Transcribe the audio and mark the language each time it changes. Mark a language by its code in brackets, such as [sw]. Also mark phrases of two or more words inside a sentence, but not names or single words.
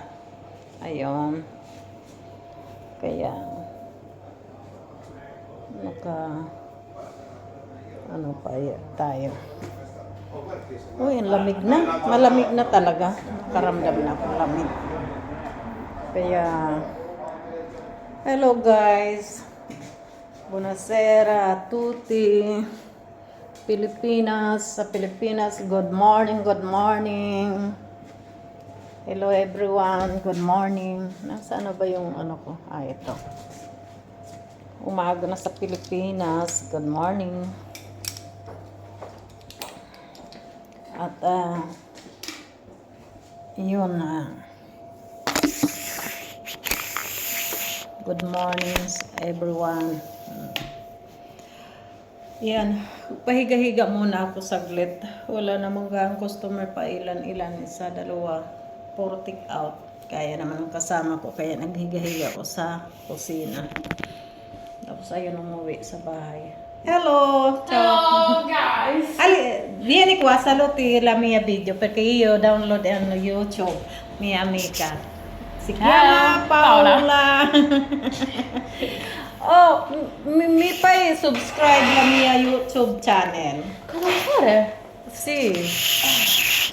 [tl] Ayun. Kaya tayo. Uy, ang lamig na. Malamig na talaga. Nakaramdam na ako lamig. [en] Kaya, hello guys. [it] Buonasera a tutti. [tl] Sa Pilipinas, [en] good morning. Hello everyone, good morning. [tl] Nasaan na ba yung ko? Ito. Umaga na sa Pilipinas. [en] Good morning. [tl] At yun [en] good morning everyone. [tl] Yan, pahiga-higa muna ako saglit. Wala namang gang customer pa, ilan, isa, dalawa, puro [en] take out. [tl] Kaya naman ang kasama ko, kaya naghiga-higa ako sa kusina. Tapos ayun, umuwi sa bahay. [en] Hello! Hello, guys! [it] Vieni qua, saluti la mia video perché io download hanno YouTube, mia amica. Si chiama Paola. Oh, mi fai subscribe la mia YouTube channel? Cosa vuoi fare? Sì.